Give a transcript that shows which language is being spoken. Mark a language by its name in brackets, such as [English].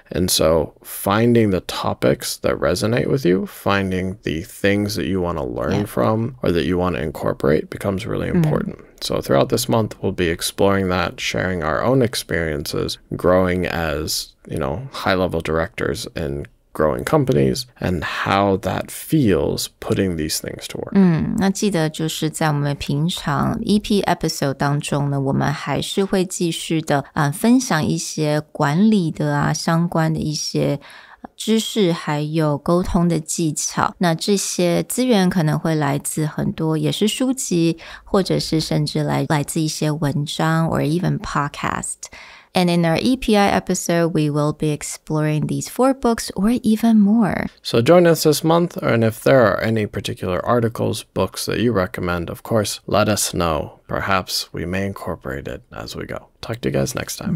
[English] And so finding the topics that resonate with you, finding the things that you want to learn from or that you want to incorporate becomes really important. So throughout this month, we'll be exploring that, sharing our own experiences, growing as, high-level directors in growing companies and how that feels putting these things to work. [Chinese] 那记得就是在我们平常 EP episode 当中呢，我们还是会继续的分享一些管理的相关的一些知识还有沟通的技巧，那这些资源可能会来自很多也是书籍，或者是甚至来自一些文章 [English] or even podcast. And in our EPI episode, we will be exploring these 4 books or even more. So join us this month, and if there are any particular articles, books that you recommend, of course, let us know. Perhaps we may incorporate it as we go. Talk to you guys next time.